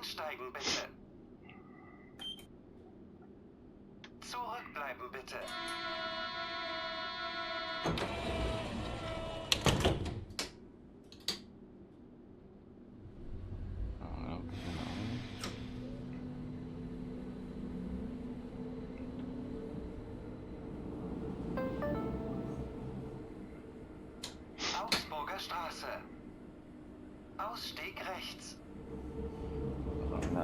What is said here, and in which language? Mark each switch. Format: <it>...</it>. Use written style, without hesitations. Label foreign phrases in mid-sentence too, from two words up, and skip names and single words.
<de>Einsteigen bitte. Zurückbleiben bitte.</de> <fr>Voilà, on peut démarrer.</fr> <de>Augsburger Straße. Ausstieg rechts.</de> <fr>Voilà.</fr>